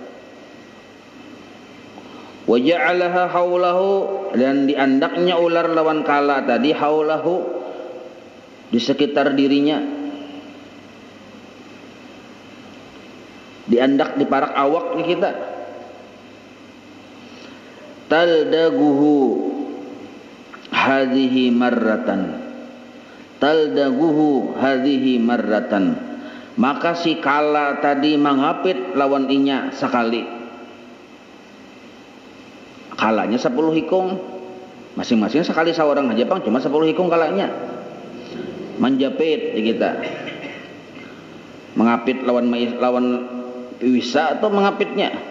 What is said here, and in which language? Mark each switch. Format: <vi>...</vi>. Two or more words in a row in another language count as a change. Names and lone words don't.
<ar>وجعلها حوله,</ar> <bjn>dan diandaknya ular lawan kala tadi haulahu, di sekitar dirinya, diandak di parak awak nih kita.</bjn> <ar>تلدغه هذه مرة, تلدغه هذه مرة,</ar> <bjn>maka si kala tadi mengapit lawan inya sekali. Kalanya 10 hikung, masing-masing sekali seorang aja bang, cuma 10 hikung kalanya. Menjapit di kita, mengapit lawan wisa atau mengapitnya.</bjn>